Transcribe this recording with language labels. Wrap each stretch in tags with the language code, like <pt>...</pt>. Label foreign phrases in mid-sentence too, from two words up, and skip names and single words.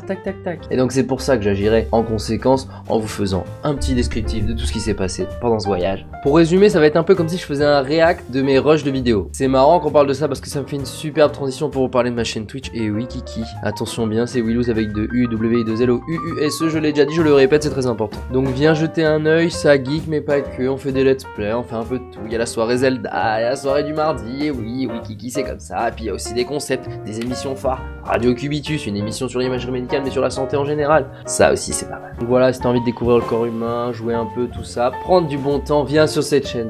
<fr>Tac, tac, tac. Et donc, c'est pour ça que j'agirai en conséquence, en vous faisant un petit descriptif de tout ce qui s'est passé pendant ce voyage. Pour résumer, ça va être un peu comme si je faisais un react de mes rushs de vidéos. C'est marrant qu'on parle de ça parce que ça me fait une superbe transition pour vous parler de ma chaîne Twitch. Et oui, Kiki, attention bien, c'est Willows avec de U, W, 2 L, O, U, U, S, E, je l'ai déjà dit, je le répète, c'est très important. Donc viens jeter un œil, ça geek, mais pas que, on fait des</fr> <en>let's play,</en> <fr>on fait un peu de tout. Il y a la soirée Zelda, il y a la soirée du mardi, et oui, oui, Kiki, c'est comme ça. Et puis il y a aussi des concepts, des émissions phares. Radio Cubitus, une émission sur l'imagerie médicale, mais sur la santé en général. Ça aussi, c'est pas mal. Donc voilà, si t'as envie de découvrir le corps humain, jouer un peu, tout ça, prendre du bon temps, viens sur cette chaîne.</fr>